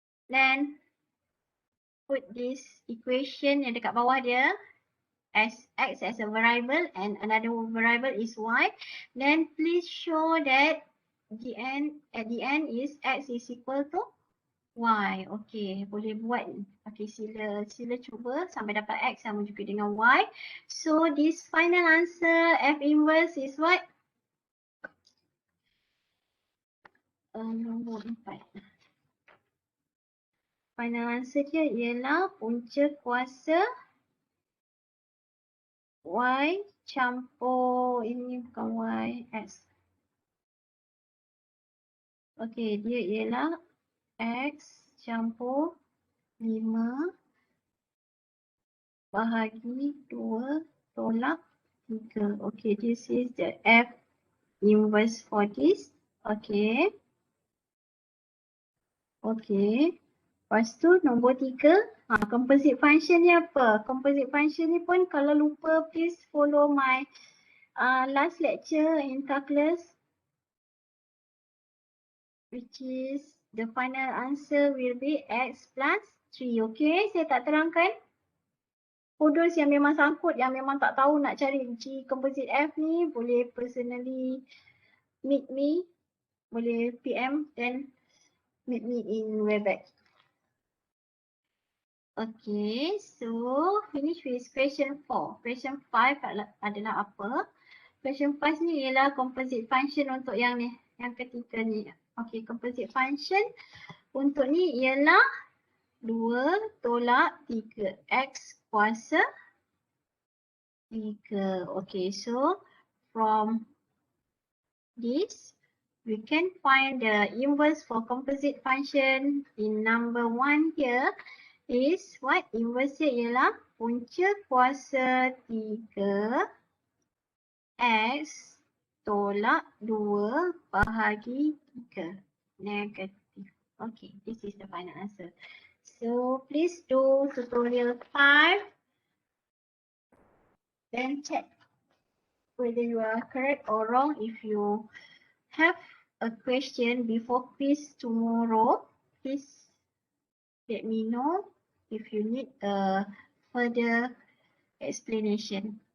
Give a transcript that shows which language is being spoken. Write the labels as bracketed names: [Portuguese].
[English] Then, put this equation [Malay] yang dekat bawah dia [English] as X as a variable and another variable is Y. Then, please show that at the end is X is equal to Y. [Malay] Okay, boleh buat. Okay, sila cuba sampai dapat X sama juga dengan Y. [English] So, this final answer F inverse is what? [Malay] Nombor 4. Final answer dia ialah punca kuasa Y campur, ini bukan Y, X. Okay, dia ialah X campur 5 bahagi 2 tolak 3. [English] Okay, this is the F inverse for this. Okay. [Malay] Okay. Lepas tu nombor 3. Composite function ni apa? [English] Composite function ni pun kalau lupa, please follow my last lecture in calculus, which is the final answer will be X plus 3. [Malay] Okay, saya tak terangkan. [English] For those [Malay] yang memang sangkut, yang memang tak tahu nak cari G composite F ni, boleh [English] personally meet me. [Malay] Boleh PM dan meet me in Webex. [English] Okay, so finish with question 4. Question 5 [Malay] adalah apa? Question 5 ni ialah composite function untuk yang ni, yang ketiga ni. Okay, composite function untuk ni ialah 2 tolak 3 X kuasa 3. [English] Okay, so from this we can find the inverse for composite function in number 1 here is what? [Malay] Inverse dia ialah punca kuasa 3 X tolak 2 bahagi 3 negatif. [English] Okay, this is the final answer. So please do tutorial 5 then check whether you are correct or wrong. If you have a question before quiz tomorrow, please let me know if you need a further explanation.